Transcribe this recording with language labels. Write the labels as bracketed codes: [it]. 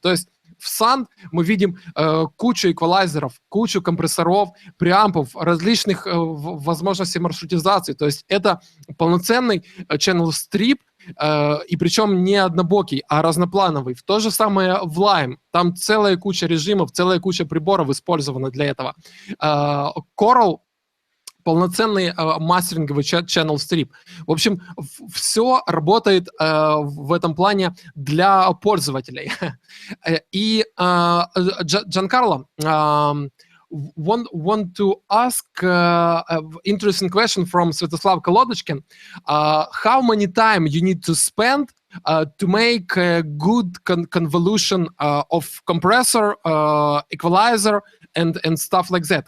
[ru] То есть в Sand мы видим кучу эквалайзеров, кучу компрессоров, преампов, различных возможностей маршрутизации. То есть это полноценный channel strip, и причем не однобокий, а разноплановый. То же самое в Lime. Там целая куча режимов, целая куча приборов использована для этого. Coral — полноценный мастеринговый channel strip. В общем, все работает в этом плане для пользователей. [en] И Giancarlo, want to ask interesting question from Svetoslav Kolodочkin. How many time you need to spend to make a good convolution of compressor, equalizer, and stuff like that?